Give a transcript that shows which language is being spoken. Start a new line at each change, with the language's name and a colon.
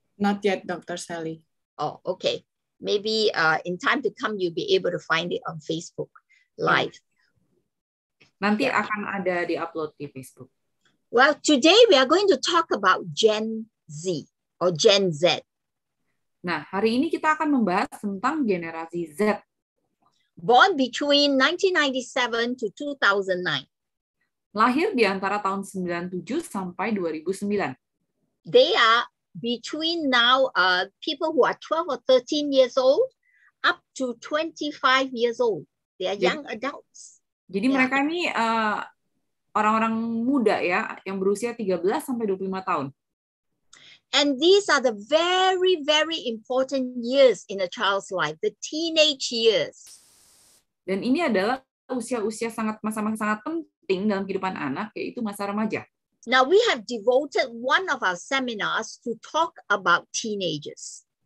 English: Not yet, Dr. Sally. Oh, okay. Maybe in time to come, you'll be able to find it on Facebook live.
Indonesian: Nanti akan ada di-upload di Facebook.
English: Well, today we are going to talk about Gen Z or Gen Z.
Indonesian: Nah, hari ini kita akan membahas tentang generasi Z.
English: Born between 1997 to 2009.
Indonesian: Lahir di antara tahun 97 sampai 2009.
English: They are between now people who are 12 or 13 years old up to 25 years old. They are young adults.
Indonesian: Jadi mereka ini orang-orang muda ya, yang berusia 13 sampai 25 tahun.
English: And these are the very, very important years in a child's life, the teenage years.
Indonesian: Dan ini adalah usia-usia masa-masa sangat penting dalam kehidupan anak, yaitu masa remaja.
English: Now, we have devoted one of our seminars to talk about teenagers.